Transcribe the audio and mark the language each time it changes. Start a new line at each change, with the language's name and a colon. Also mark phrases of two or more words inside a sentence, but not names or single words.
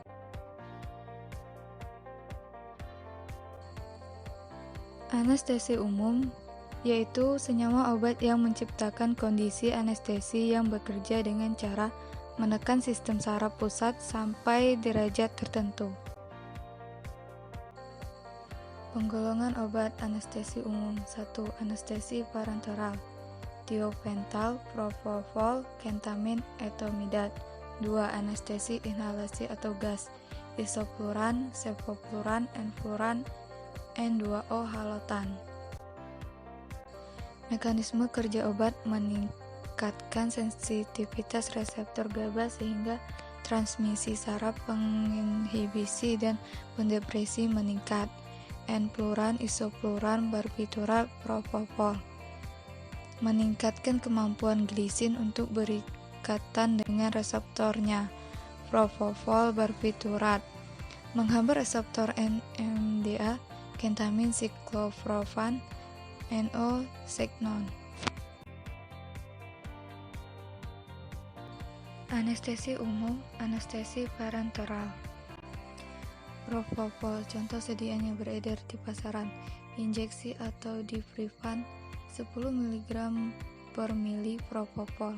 Indonesian: Anestesi umum yaitu senyawa obat yang menciptakan kondisi anestesi yang bekerja dengan cara menekan sistem saraf pusat sampai derajat tertentu. Penggolongan obat anestesi umum. 1. Anestesi parenteral. Thiopental, propofol, kentamin, etomidate. 2. Anestesi inhalasi atau gas. Isofluran, sevofluran, enfluran, N2O halotan. Mekanisme kerja obat meningkatkan sensitivitas reseptor GABA sehingga transmisi saraf, penginhibisi, dan pendepresi meningkat. Enfluran, isofluran, barbiturat, propofol meningkatkan kemampuan glisin untuk berikatan dengan reseptornya. Propofol, barbiturat menghambat reseptor NMDA, kentamin, sikloflovan, NO, seknon. Anestesi umum, anestesi parenteral. Propofol, contoh sediaan yang beredar di pasaran, injeksi atau difrivan 10 mg per mili propofol.